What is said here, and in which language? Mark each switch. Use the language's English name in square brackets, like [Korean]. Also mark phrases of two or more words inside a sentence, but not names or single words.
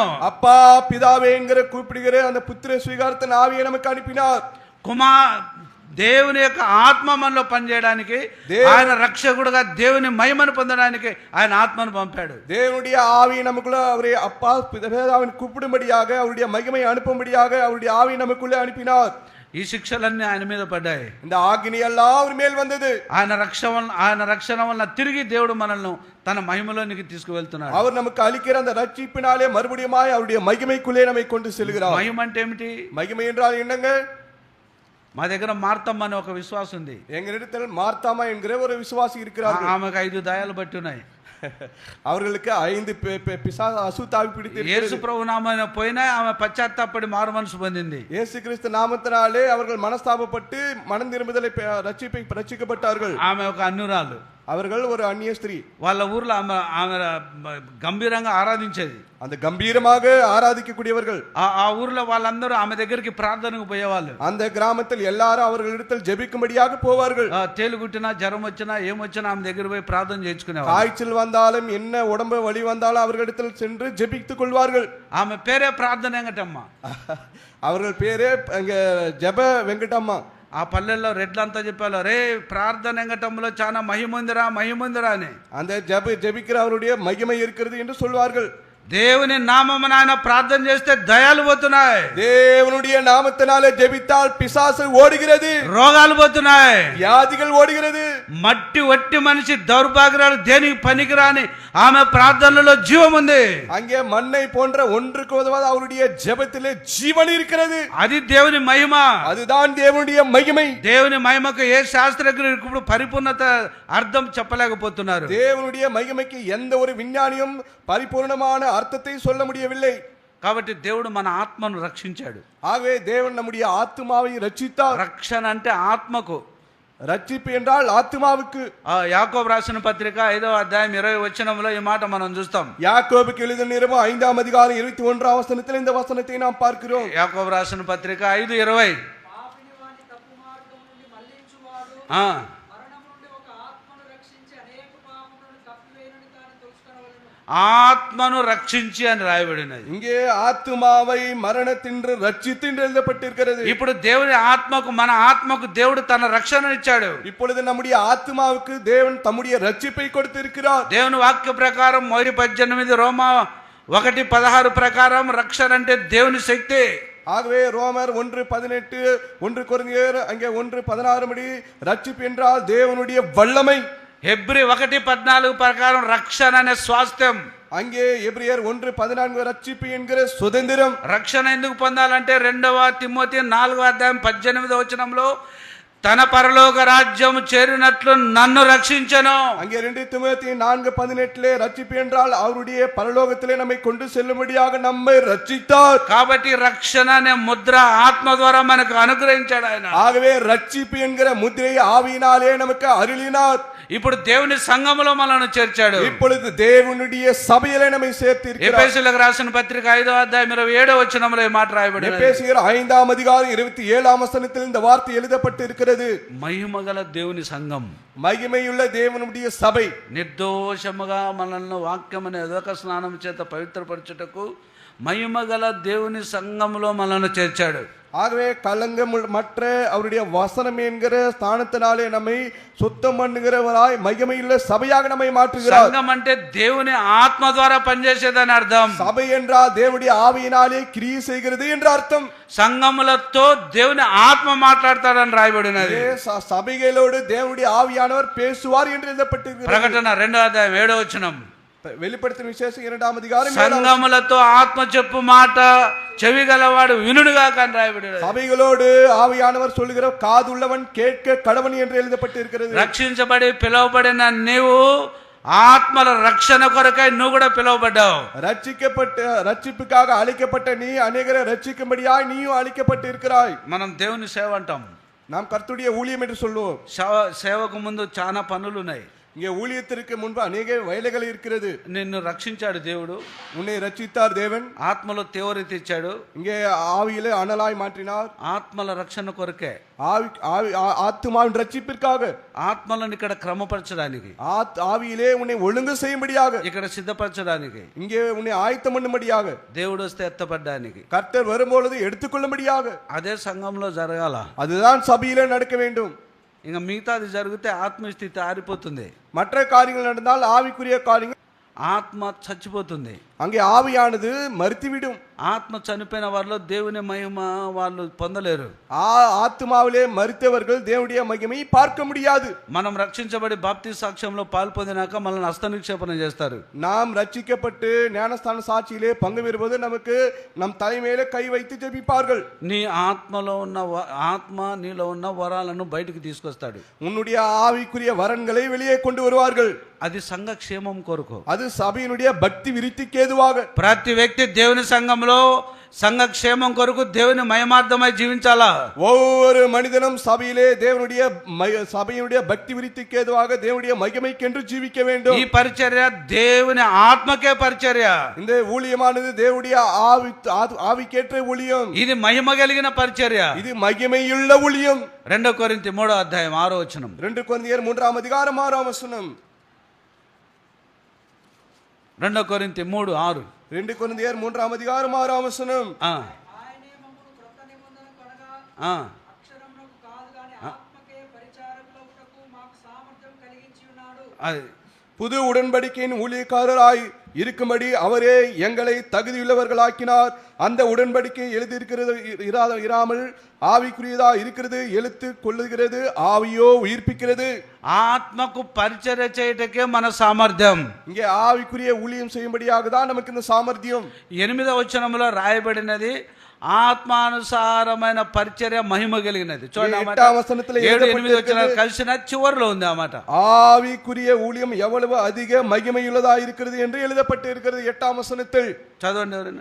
[Tamil] அப்பா பிதாவே என்கிற கூப்பிடுகிற அந்த புத்திர ஸ்வீகாரத்தின் ஆவியை நமக்கு அனுப்பினார். [Telugu] దేవుని యొక్క ఆత్మ మనలో పనిచేయడానికి, ఆయన రక్షకుడుగా దేవుని మహిమను పొందడానికి ఆయన ఆత్మను పంపాడు. [Tamil] தேவனுடைய ஆவி நமக்குள்ள அவரே அப்பா பிதாவின் கூப்பிடும்படியாக அவருடைய மகிமை அனுப்பும்படியாக அவருடைய ஆவி நமக்குள்ளே அனுப்பினார். [Telugu] ఈ శిక్షలన్నీ ఆయన మీద పడ్డాయి. [Tamil] இந்த ஆக்கினி எல்லாம் அவர் மேல் வந்தது. [Telugu] ఆయన రక్షణ వలన తిరిగి దేవుడు మనల్ని తన మహిమలోనికి తీసుకువెళ్తున్నాడు. [Tamil] அவர் நமக்கு அளிக்கிற அந்த ரட்சிப்பினாலே மறுபடியுமாய் அவருடைய மகிமைக்குள்ளே நம்மை கொண்டு செல்கிறார். [Telugu] మహిమ అంటే ఏమిటి? [Tamil] மகிமை என்றால் என்னங்க? [Telugu] మా దగ్గర మార్తమ్మ అనే ఒక విశ్వాసం ఉంది. [Tamil] எங்களிடத்தில் மார்த்தாமா என்கிற ஒரு விசுவாசி இருக்கிறார். [Telugu] ఆమెకు 5 దయాలు బట్టి ఉన్నాయి. [Tamil] அவர்களுக்கு 5 அசுத்தாவி பிடித்து [Telugu] యేసు ప్రభు నామమున పోయినా ఆమె పశ్చాత్తాపడి మారు మనసు పొందింది. [Tamil] இயேசு கிறிஸ்து நாமத்தினாலே அவர்கள் மனஸ்தாபப்பட்டு மனம் திரும்புதலை ரட்சிக்கப்பட்டார்கள். [Telugu] ఆమె ఒక అన్యురాలు. [Tamil] அவர்கள் ஒரு அந்நிய ஸ்திரீ. [Telugu] వాళ్ళ ఊర్లో ఆమె గంభీరంగా ఆరాధించేది. [Tamil] அந்த கம்பீரமாக ஆராதிக்கக்கூடியவர்கள். [Telugu] ఆ ఊర్లో వాళ్ళందరూ ఆమె దగ్గరికి ప్రార్థనకు పోయేవాళ్ళు. [Tamil] அந்த கிராமத்தில் எல்லாரும் அவர்களிடத்தில் ஜெபிக்கும்படியாக போவார்கள். [Telugu] తేలుగుట్టినా జ్వరం వచ్చినా ఏమొచ్చినా ఆమె దగ్గర పోయి ప్రార్థన చేసుకునేవాళ్ళు. [Tamil] காய்ச்சல் வந்தாலும் என்ன உடம்பு வலி வந்தாலும் அவர்களிடத்தில் சென்று ஜெபித்துக் கொள்வார்கள். [Telugu] ఆమె పేరే ప్రార్థన వెంకటమ్మ. [Tamil] அவர்கள் பேரே அங்க ஜெப வெங்கடம்மா. [Telugu] ఆ పల్లెల్లో రెడ్లంతా చెప్పారు, రే ప్రార్థన వెంకటమ్మలో చాలా మహిమందిరా అని. [Tamil] அந்த ஜெபிக்கிற அவருடைய மகிமை இருக்கிறது என்று சொல்வார்கள். [Telugu] దేవుని నామమున ఆయన ప్రార్థన చేస్తే దయాలు పోతున్నాయి. [Tamil] தேவனுடைய நாமத்தினாலே ஜெபித்தால் பிசாசு ஓடுகிறது, [Telugu] రోగాలు పోతున్నాయి, [Tamil] வியாதிகள் ஓடுகிறது. [Telugu] మట్టి వట్టి మనిషి దౌర్భాగ్యాలు దేనికి పనికిరాని ఆమె ప్రార్థనలో జీవం ఉంది. [Tamil] அங்கே மண்ணை போன்ற ஒன்றுக்கு உதவாத அவருடைய ஜெபத்திலே ஜீவன் இருக்கிறது. [Telugu] అది దేవుని మహిమ. [Tamil] அதுதான் தேவனுடைய மகிமை. [Telugu] దేవుని మహిమకు ఏ శాస్త్రజ్ఞులు ఇప్పుడు పరిపూర్ణత అర్థం చెప్పలేకపోతున్నారు. [Tamil] தேவனுடைய மகிமைக்கு எந்த ஒரு விஞ்ஞானியும் பரிபூர்ணமான அர்த்தத்தை சொல்ல முடியவில்லை. [Telugu] కాబట్టి దేవుడు మన ఆత్మను రక్షించాడు. [Tamil] ஆகவே தேவன் நம்முடைய ஆத்துமாவை ரட்சித்தார். [Telugu] రక్షణ అంటే ఆత్మకు, [Tamil] ரட்சிப்பு என்றால் ஆத்துமாவுக்கு. [Telugu] యాకోబు రాసిన పత్రిక 5వ అధ్యాయం 20వ వచనంలో ఈ మాట మనం చూస్తాం. [Tamil] யாக்கோபுக்கு எழுதின நிருபம் 5ஆம் அதிகாரம் 21ஆம் வசனத்தில் இந்த வசனத்தை நாம் பார்க்கிறோம். [Telugu] యాకోబు రాసిన పత్రిక 5:20. ఆత్మను రక్షించి అని రాయబడినది. [Tamil] இங்கே ஆத்துமாவை மரணத்தின்று ரட்சித்து என்று எழுதப்பட்டிருக்கிறது. [Telugu] ఇప్పుడు దేవుని ఆత్మకు, మన ఆత్మకు దేవుడు తన రక్షణ ఇచ్చాడు. [Tamil] இப்பொழுது நம்முடைய ஆத்துமாவுக்கு தேவன் தம்முடைய ரட்சிப்பை கொடுத்திருக்கிறார். [Telugu] దేవుని వాక్య ప్రకారం 1:18 రోమా 1:16 ప్రకారం రక్షణ అంటే దేవుని శక్తి. [Tamil] ஆகவே ரோமர் 1:18 1 கொரிந்தியர் அங்கே 1:16 படி ரட்சிப்பு என்றால் தேவனுடைய வல்லமை. [Telugu] హెబ్రీ 1:14 ప్రకారం రక్షణ అనే స్వాస్థ్యం. [Tamil] அங்கே எபிரியர் 1:14 ரட்சிப்பு என்கிற சுதந்திரம். [Telugu] రక్షణ ఎందుకు పొందాలంటే 2వ తిమోతి 4వ అధ్యాయం 18వ వచనంలో తన పరలోక రాజ్యము చేరినట్లు నన్ను రక్షించెను. [Tamil] அங்கே 2 தீமோத்தேயு 4:18 ரட்சிப்பு என்றால் அவருடைய பரலோகத்திலே நம்மை கொண்டு செல்லும்படியாக நம்மை ரட்சித்தார். [Telugu] కాబట్టి రక్షణ అనే ముద్ర ఆత్మ ద్వారా మనకు అనుగ్రహించాడు ఆయన. [Tamil] ஆகவே ரட்சிப்பு என்கிற முத்திரையை ஆவியினாலே நமக்கு அருளினார். [Telugu] ఇప్పుడు దేవుని సంఘములో మనల్ని చేర్చాడు. [Tamil] இப்பொழுது தேவனுடைய சபையிலே நம்மை சேர்த்திருக்கிறார். [Telugu] ఎఫెసీయులకు రాసిన పత్రిక 5వ అధ్యాయం 27వ వచనంలో ఈ మాట రాయబడింది. [Tamil] எபேசியர் 5ஆம் அதிகாரம் 27ஆம் வசனத்தில் இந்த வார்த்தை எழுதப்பட்டிருக்கிறது. [Telugu] మహిమగల దేవుని సంఘం, [Tamil] மகிமையுள்ள தேவனுடைய சபை [Telugu] నిర్దోషముగా మనల్ని వాక్యమనే ఉదక స్నానం చేత పవిత్రపరచుటకు మహిమగల దేవుని సంఘములో మనల్ని చేర్చాడు. [Tamil] ஆகவே கலங்கமற்ற அவருடைய வசனம் என்கிற ஸ்தானத்தினாலே நம்மை சுத்தம் பண்ணுகிறவராய் மகிமையுள்ள சபையாக நம்மை மாற்றுகிறார். [Telugu] సంఘం అంటే దేవుని ఆత్మ ద్వారా పనిచేసేదని అర్థం. [Tamil] சபை என்றால் தேவனுடைய ஆவியினாலே கிரியை செய்கிறது என்ற அர்த்தம். [Telugu] సంఘములతో దేవుని ఆత్మ మాట్లాడతాడని రాయబడినది. [Tamil] சபைகளோடு தேவனுடைய ஆவியானவர் பேசுவார் என்று எழுதப்பட்டிருக்கிறது. [Telugu] ప్రకటన 2వ అధ్యాయం 7వ వచనం. [Tamil] வெளிப்படுத்தின விசேஷம் 2ஆம் அதிகாரம் [Telugu] సంఘములతో ఆత్మ చెప్పు మాట చెవి గలవాడు వినుడుగా అని రాయబడినది. [Tamil] சபைகளோடு ஆவியானவர் சொல்லுகிற காதுள்ளவன் கேட்க கடவன் என்று எழுதப்பட்டிருக்கிறது. [Telugu] రక్షించబడి పిలువబడిన నీవు ఆత్మల రక్షణ కొరకై నువ్వు కూడా పిలువబడ్డావు. [Tamil] ரட்சிப்புக்காக அழைக்கப்பட்ட நீ அநேகரை ரட்சிக்கும்படியாய் நீயும் அழைக்கப்பட்டு இருக்கிறாய். [Telugu] మనం దేవుని సేవ అంటాం. [Tamil] நாம் கர்த்தருடைய ஊழியம் என்று சொல்லுவோம். [Telugu] సేవకు ముందు చాలా పనులు ఉన్నాయి. [Tamil] இங்கே ஊழியத்திற்கு முன்பு அநேக வேலைகள் இருக்கிறது. [Telugu] నిన్ను రక్షించాడు దేవుడు, [Tamil] உன்னை ரட்சித்தார் தேவன். [Telugu] ఆత్మలో తీవ్రత ఇచ్చాడు, [Tamil] இங்கே ஆவியிலே அனலாய் மாற்றினார். [Telugu] ఆత్మల రక్షణ కొరకే, [Tamil] ஆத்துமாவின் ரட்சிப்பிற்காக, [Telugu] ఆత్మలను ఇక్కడ క్రమపరచడానికి, [Tamil] ஆவியிலே உன்னை ஒழுங்கு செய்யும்படியாக, [Telugu] ఇక్కడ సిద్ధపరచడానికి, [Tamil] இங்கே உன்னை ஆயத்தம் பண்ணும்படியாக, [Telugu] దేవుడు వస్తే ఎత్తపడ్డానికి, [Tamil] கர்த்தர் வரும்பொழுது எடுத்துக்கொள்ளும்படியாக, [Telugu] అదే సంఘంలో జరగాల. [Tamil] அதுதான் சபையிலே நடக்க வேண்டும். [Telugu] ఇంకా మిగతాది జరిగితే ఆత్మస్థితి ఆరిపోతుంది. [Tamil] மற்ற காரியங்கள் நடந்தால் ஆவிக்குரிய காரியங்கள், [Telugu] ఆత్మ చచ్చిపోతుంది. [Tamil] அங்கே ஆவியானது மறுத்துவிடும். [Telugu] ఆత్మ చనిపోయిన వారిలో దేవుని మహిమ వాళ్ళు పొందలేరు. [Tamil] ஆத்மாவிலே மறுத்தவர்கள் தேவனுடைய மகிமையை பார்க்க முடியாது. [Telugu] మనం రక్షించబడి బాప్తీ సాక్ష్యంలో పాల్పొందినాక మనల్ని హస్తనిక్షేపణ చేస్తారు. [Tamil] நாம் ரட்சிக்கப்பட்டு ஞானஸ்தான சாட்சியிலே பங்கு பெறுவது நமக்கு நம் தலைமையிலே கை வைத்து ஜெபிப்பார்கள். [Telugu] నీ ఆత్మలో ఉన్న ఆత్మ నీలో ఉన్న వరాలను బయటికి తీసుకొస్తాడు. [Tamil] உன்னுடைய ஆவிக்குரிய வரன்களை வெளியே கொண்டு வருவார்கள். [Telugu] అది సంఘ క్షేమం కొరకు, [Tamil] அது சபையினுடைய பக்தி விருத்திக்கு ஏதுவாக. [Telugu] ప్రతి వ్యక్తి దేవుని సంఘంలో సంఘ క్షేమం కొరకు దేవుని మహిమార్థమై జీవించాలా. [Tamil] ஒவ்வொரு மனிதனும் சபையிலே சபையினுடைய பக்தி விருத்திக்கு ஏதுவாக தேவனுடைய மகிமைக்கென்று ஜீவிக்க வேண்டும். [Telugu] ఈ పరిచర్య దేవుని ఆత్మకే పరిచర్య. [Tamil] இந்த ஊழியமானது தேவனுடைய ஆவிக்கேற்ற ஊழியம். [Telugu] ఇది మహిమ కలిగిన పరిచర్య. [Tamil] இது மகிமையுள்ள ஊழியம். [Telugu] 2 కొరింథీ 3వ అధ్యాయం 6వ వచనం. [Tamil] 2 కొరింథీయుల 3ஆம் அதிகாரம் 6ஆம் வசனம். [Telugu] 2 కొరింథీ 3:6. [Tamil] 2 కొరింథీయుల 3ஆம் அதிகாரம் 6ஆம் வசனம். [Telugu] ఆయనే మమ్మును క్రొత్త నిబంధన కొనగా అక్షరమునకు కాదు గాని ఆత్మకే పరిచారకులవుటకు మాకు సామర్థ్యం కలిగించి ఉన్నాడు. అది [Tamil] புது உடன்படிக்கையின் ஊழியக்காரராய் இருக்கும்படி அவரே எங்களை தகுதியுள்ளவர்களாக்கினார். அந்த உடன்படிக்கை எழுதியிருக்கிறது இராமல் ஆவிக்குரியதா இருக்கிறது, எழுத்து கொள்ளுகிறது, ஆவியோ உயிர்ப்பிக்கிறது. [Telugu] ఆత్మకు పరిచర్య చేయటకే మన సామర్థ్యం. [Tamil] இங்கே ஆவிக்குரிய ஊழியம் செய்யும்படியாக தான் நமக்கு இந்த சாமர்த்தியம். [Telugu] 8వ వచనంలో రాయబడినది ఆత్మానుసారమైన పరిచర్య మహిమ కలిగినది. చూడండి [Tamil] 8ஆம் వచனத்தில் [Telugu] 7-8 వచనాలు కలిసిన చివరిలో ఉంది అన్నమాట. [Tamil] ஆவிக்குரிய ஊழியம் எவ்வளவு அதிக மகிமையுள்ளதா இருக்கிறது என்று எழுதப்பட்டு இருக்கிறது 8ஆம் வசனத்தில். [Telugu] చదవండి ఎవరైనా.